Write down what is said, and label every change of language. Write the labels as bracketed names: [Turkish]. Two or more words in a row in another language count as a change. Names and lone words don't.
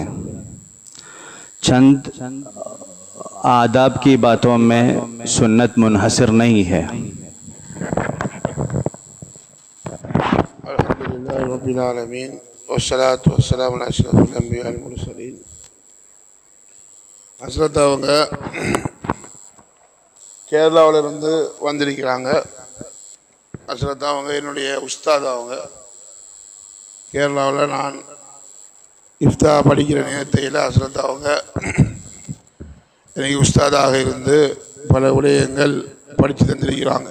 [Urdu] چند آداب کی باتوں میں سنت منحصر نہیں ہے۔ [Arabic] الحمدللہ رب العالمین والصلاة والسلام علی اشرف الانبیاء والمرسلین۔ [Tamil] ஹஸ்ரத் அவங்க கேரளாவிலிருந்து வந்திருக்கிறாங்க. ஹஸ்ரத் அவங்க என்னுடைய உஸ்தாத். அவங்க கேரளாவில் நான் இஃப்தா படிக்கிற நேரத்தையில் ஹஸ்ரத் அவங்க எனக்கு உஸ்தாதாக இருந்து பல விடயங்கள் படித்து தந்திருக்கிறாங்க.